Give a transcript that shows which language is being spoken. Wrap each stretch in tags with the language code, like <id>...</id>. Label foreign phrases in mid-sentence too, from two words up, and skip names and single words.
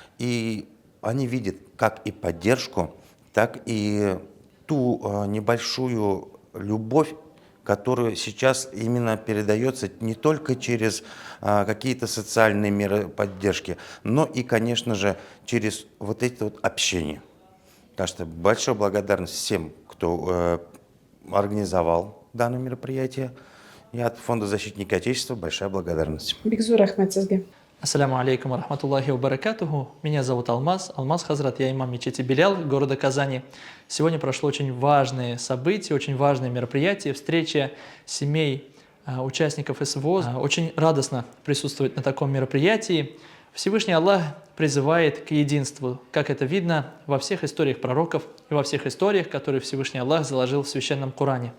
<ru>И они видят как и поддержку, так и ту небольшую любовь, которая сейчас именно передается не только через какие-то социальные меры поддержки, но и, конечно же, через вот это вот общение. Так что большая благодарность всем, кто организовал данное мероприятие. И от Фонда защитника Отечества большая благодарность.</ru> <tt>Бигзур рахмат сизге.</tt> <ar>السلام عليكم ورحمة الله وبركاته.</ar> <ru>Меня зовут Алмаз. Алмаз Хазрат, я имам мечети Белял города Казани. Сегодня прошло очень важное событие, очень важное мероприятие, встреча семей участников СВО. Очень радостно присутствовать на таком мероприятии. Всевышний Аллах призывает к единству, как это видно во всех историях пророков и во всех историях, которые Всевышний Аллах заложил в Священном Коране.</ru>